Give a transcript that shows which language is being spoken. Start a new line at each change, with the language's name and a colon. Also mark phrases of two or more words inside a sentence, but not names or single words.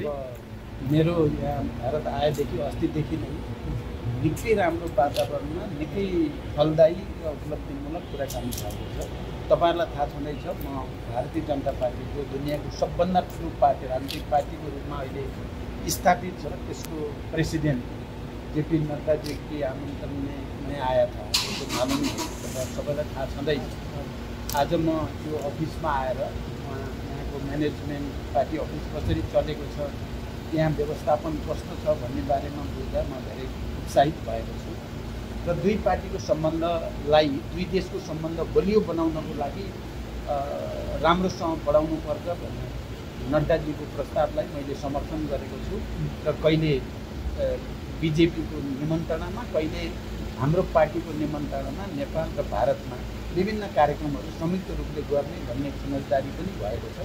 Nepali: मेरो यहाँ भारत आएदेखि अस्तिदेखि नै निकै राम्रो वातावरणमा निकै फलदायी र उपलब्धिमूलक कुराकानी भएको छ। तपाईहरुलाई थाहा छँदैछ, म भारतीय जनता पार्टीको दुनियाँको सबभन्दा ठुलो पार्टी राजनीतिक पार्टीको रूपमा अहिले स्थापित छ।
Hindi: त्यसको प्रेसिडेन्ट जेपी नड्डा जी की आमन्त्रण में आया था, तो मालूम है,
Nepali: सबैलाई थाहा छँदैछ। आज म यो अफिसमा आएर यहाँको म्यानेजमेन्ट पार्टी अफिस कसरी चलेको छ, यहाँ व्यवस्थापन कस्तो छ भन्ने बारेमा बुझ्दा म धेरै उत्साहित भएको छु र दुई पार्टीको सम्बन्धलाई, दुई देशको सम्बन्ध बलियो बनाउनको लागि राम्रोसँग बढाउनुपर्छ भन्ने नड्डाजीको प्रस्तावलाई मैले समर्थन गरेको छु र कहिले बिजेपीको निमन्त्रणामा, कहिले हाम्रो पार्टीको निमन्त्रणामा नेपाल र भारतमा विभिन्न कार्यक्रमहरू संयुक्त रूपले गर्ने भन्ने समझदारी पनि भएको छ।